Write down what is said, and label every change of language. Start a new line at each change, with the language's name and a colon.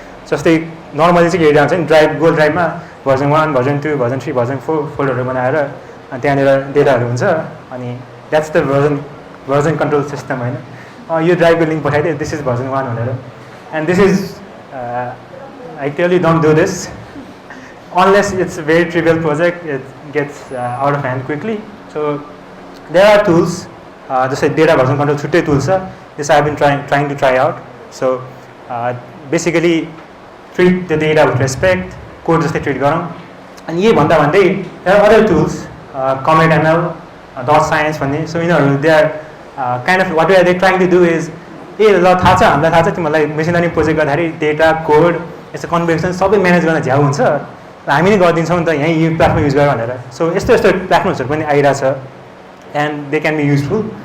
Nepali: जस्तै नर्मली चाहिँ हेरिरहन्छ नि Google ड्राइभमा version 1 version 2 version 3 version 4 फोल्डरहरू बनाएर त्यहाँनिर डेटाहरू हुन्छ अनि
English: that's the version control system
Nepali: होइन.
English: यो ड्राइभको लिङ्क पठाइदियो दिस इज भर्जन 1 भनेर and this is I tell you don't do this unless it's a very trivial project, it gets out of hand quickly. So there are tools, just like data version control छुट्टै tools छ. This I have been trying to try out. So basically treat the data with respect, code जस्तै treat गरौँ. अनि यही भन्दा भन्दै there are other tools, Comet ML, dot science भन्ने.
Nepali: So यिनीहरू
English: they are kind of what they are trying to do is
Nepali: ल थाहा छ हामीलाई थाहा छ तिमीहरूलाई मेसिन लर्निङ प्रोजेक्ट गर्दाखेरि डेटा कोड यस्तो कन्भर्सेसन सबै म्यानेज गर्न झ्याउ हुन्छ हामी नै गरिदिन्छौँ नि त यहीँ यो प्लेटफर्म युज गर भनेर. सो यस्तो यस्तो प्लेटफर्म्सहरू पनि आइरहेछ
English: And they can be useful.